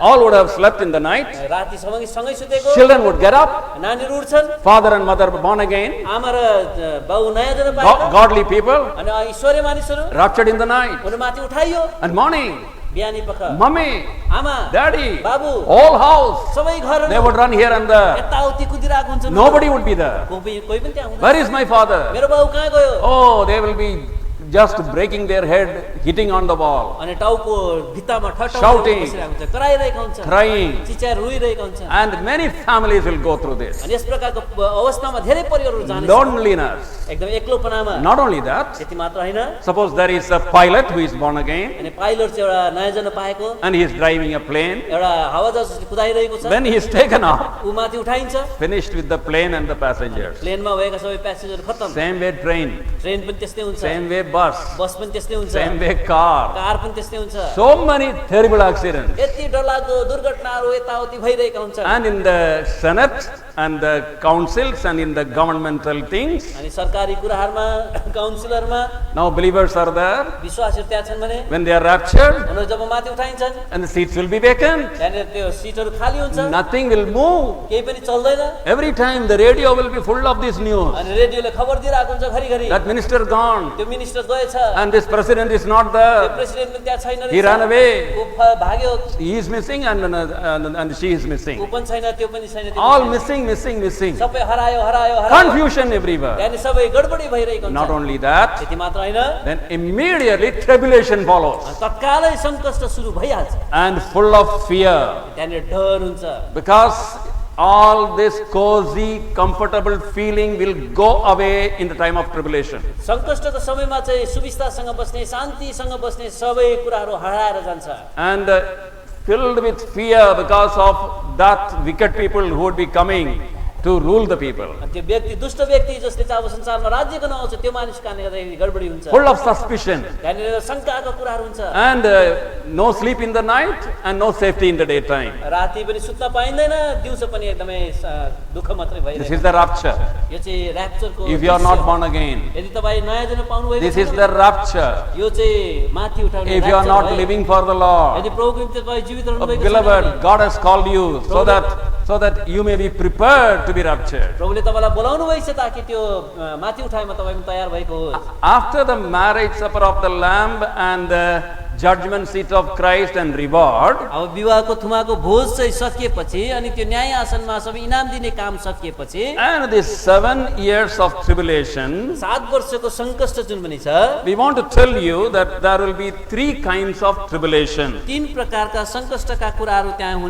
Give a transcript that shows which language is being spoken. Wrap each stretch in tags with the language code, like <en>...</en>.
<en>All would have slept in the night.</en> <ne>राति सँगै सुतेको।</ne> <en>Children would get up.</en> <ne>नानीहरू उठ्छन्।</ne> <en>Father and mother born again.</en> <ne>आमा र बाउ नयाँ जन्म पाएका।</ne> <en>Godly people</en> <ne>अनि ईश्वरीय मानिसहरू</ne> <en>raptured in the night.</en> <ne>उनीहरू माथि उठाइयो।</ne> <en>And morning,</en> <ne>बिहानी पख</ne> <en>mommy,</en> <ne>आमा,</ne> <en>daddy,</en> <ne>बाबु,</ne> <en>all house,</en> <ne>सबै घरहरू</ne> <en>they would run here and there.</en> <ne>यताउति कुदिरहेको हुन्छ।</ne> <en>Nobody would be there.</en> <ne>कोही पनि त्यहाँ हुँदैन।</ne> <en>Where is my father?</en> <ne>मेरो बाउ कहाँ गयो?</ne> <en>Oh, they will be just breaking their head, hitting on the wall,</en> <ne>अनि टाउको भित्तामा ठट्टाउँदै</ne> <en>Shouting.</en> <ne>बसिरहेको हुन्छ, कराइरहेको हुन्छ,</ne> <en>crying.</en> <ne>चिच्याएर रोइरहेको हुन्छ।</ne> <en>And many families will go through this.</en> <ne>अनि यस प्रकारको अवस्थामा धेरै परिवारहरू जाने</ne> <en>Loneliness.</en> <ne>एकदम एक्लोपनामा।</ne> <en>Not only that,</en> <ne>त्यति मात्र होइन,</ne> <en>suppose there is a pilot who is born again</en> <ne>अनि पाइलट चाहिँ एउटा नयाँ जन्म पाएको</ne> <en>and he is driving a plane.</en> <ne>एउटा हावाजहाज कुदाइरहेको छ।</ne> <en>When he is taken off,</en> <ne>ऊ माथि उठाइन्छ।</ne> <en>finished with the plane and the passengers.</en> <ne>प्लेनमा भएका सबै प्यासेन्जर खत्तम।</ne> <en>Same way train,</en> <ne>ट्रेन पनि त्यस्तै हुन्छ,</ne> <en>same way bus,</en> <ne>बस पनि त्यस्तै हुन्छ,</ne> <en>same way car.</en> <ne>कार पनि त्यस्तै हुन्छ।</ne> <en>So many terrible accidents.</en> <ne>यति डरलाग्दो दुर्घटनाहरू यताउति भइरहेका हुन्छन्।</ne> <en>And in the Senate and the councils and in the governmental things,</en> <ne>अनि सरकारी कुराहरूमा काउन्सिलरमा</ne> <en>now believers are there.</en> <ne>विश्वासहरू त्यहाँ छन् भने</ne> <en>When they are raptured</en> <ne>उनीहरू जब माथि उठाइन्छन्</ne> <en>and the seats will be vacant,</en> <ne>त्यहाँनिर त्यो सिटहरू खाली हुन्छ,</ne> <en>nothing will move.</en> <ne>केही पनि चल्दैन।</ne> <en>Every time the radio will be full of this news.</en> <ne>अनि रेडियोले खबर दिइरहेको हुन्छ घरिघरि</ne> <en>That minister gone</en> <ne>त्यो मिनिस्टर गएछ,</ne> <en>and this president is not</en> <ne>त्यो</ne> <en>there.</en> <ne>प्रेसिडेन्ट पनि त्यहाँ छैन</ne> <en>He ran</en> <ne>रहेछ,</ne> <en>away.</en> <ne>ऊ भाग्यो,</ne> <en>He is missing and she is</en> <ne>ऊ</ne> <en>missing.</en> <ne>पनि छैन त्यो पनि छैन, त्यो</ne> <en>All</en> <ne>पनि छैन।</ne> <en>missing.</en> <ne>सबै हरायो।</ne> <en>Confusion everywhere.</en> <ne>त्यहाँनिर सबै गडबडी भइरहेको हुन्छ।</ne> <en>Not only that,</en> <ne>त्यति मात्र होइन,</ne> <en>then immediately tribulation follows</en> <ne>तत्कालै सङ्कष्ट सुरु भइहाल्छ।</ne> <en>and full of fear</en> <ne>त्यहाँनिर डर हुन्छ।</ne> <en>because all this cozy, comfortable feeling will go away in the time of tribulation.</en> <ne>सङ्कष्टको समयमा चाहिँ सुविस्तासँग बस्ने शान्तिसँग बस्ने सबै कुराहरू हराएर जान्छ</ne> <en>And filled with fear because of that wicked people who would be coming to rule the people.</en> <ne>अनि त्यो व्यक्ति दुष्ट व्यक्ति जसले चाहिँ अब संसारमा राज्य गर्न आउँछ त्यो मानिसको कारणले गर्दाखेरि गडबडी हुन्छ</ne> <en>Full of suspicion.</en> <ne>त्यहाँनिर शङ्काका कुराहरू हुन्छ</ne> <en>And no sleep in the night and no safety in the daytime.</en> <ne>राति पनि सुत्न पाइँदैन दिउँसो पनि एकदमै दुःख मात्रै</ne> <en>This</en> <ne>भइरहेको</ne> <en>is the rapture.</en> <ne>यो चाहिँ ऱ्याप्चरको</ne> <en>If you are not born again,</en> <ne>यदि तपाईँ नयाँ जन्म पाउनुभएको</ne> <en>this is the rapture.</en> <ne>यो चाहिँ माथि उठाउने</ne> <en>If you are not living for the Lord,</en> <ne>यदि प्रभुको निम्ति तपाईँ जीवित रहनुभएको</ne> <en>beloved, God has called you so that you may be prepared to be raptured.</en> <ne>प्रभुले तपाईँलाई बोलाउनु भएको छ ताकि त्यो माथि उठाइमा तपाईँ पनि तयार भएको होस्</ne> <en>After the marriage supper of the Lamb and the judgment seat of Christ and reward,</en> <ne>अब विवाहको थुमाको भोज चाहिँ सकिएपछि अनि त्यो न्याय आसनमा सबै इनाम दिने काम सकिएपछि</ne> <en>and these 7 years of tribulation,</en> <ne>7 वर्षको सङ्कष्ट जुन पनि छ</ne> <en>we want to tell you that there will be 3 kinds of tribulation.</en> <ne>3 प्रकारका सङ्कष्टका कुराहरू त्यहाँ हुने</ne>